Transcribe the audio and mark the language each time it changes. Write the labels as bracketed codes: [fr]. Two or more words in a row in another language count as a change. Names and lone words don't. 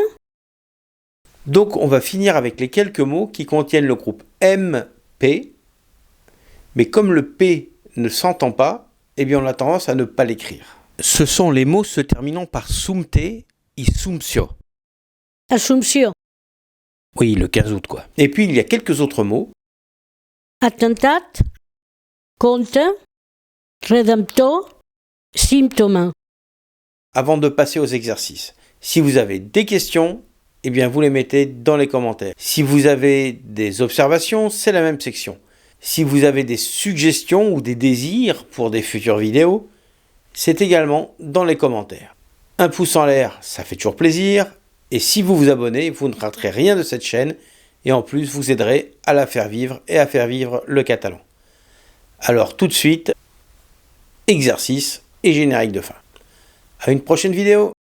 [fr] Donc, on va finir avec les quelques mots qui contiennent le groupe MP, mais comme le P ne s'entend pas, on a tendance à ne pas l'écrire. Ce sont les mots se terminant par sumte et sumsio. assumpció, Oui, le 15 août, quoi. Et puis, il y a quelques autres mots. [ca] atemptat, compte, redemptor, símptoma. [fr] Avant de passer aux exercices. Si vous avez des questions, vous les mettez dans les commentaires. Si vous avez des observations, c'est la même section. Si vous avez des suggestions ou des désirs pour des futures vidéos, c'est également dans les commentaires. Un pouce en l'air, ça fait toujours plaisir. Et si vous vous abonnez, vous ne raterez rien de cette chaîne. Et en plus, vous aiderez à la faire vivre et à faire vivre le catalan. Alors tout de suite, exercice et générique de fin. À une prochaine vidéo.